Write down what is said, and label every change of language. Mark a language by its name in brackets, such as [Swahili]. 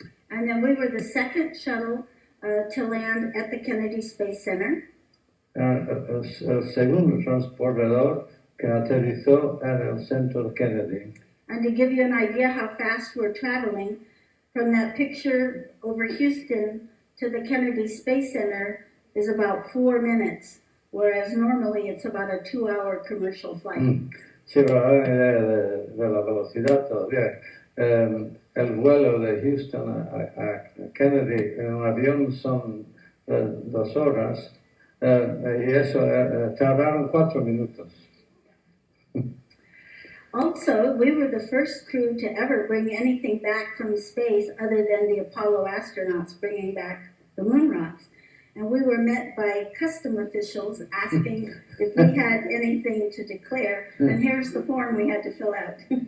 [English] And then we were the second shuttle to land at the Kennedy Space Center. [Spanish] El segundo transportador que aterrizó en el centro Kennedy. [English] And to give you an idea how fast we're traveling, from that picture over Houston to the Kennedy Space Center is about 4 minutes, whereas normally it's about a 2-hour commercial flight. [Spanish] Sí, pero de la velocidad todavía. El vuelo de Houston a Kennedy en un avión son 2 horas y eso tardaron 4 minutos. [English] Also, we were the first crew to ever bring anything back from space other than the Apollo astronauts bringing back the moon rocks. And we were met by custom officials asking if we had anything to declare, and here's the form we had to fill out.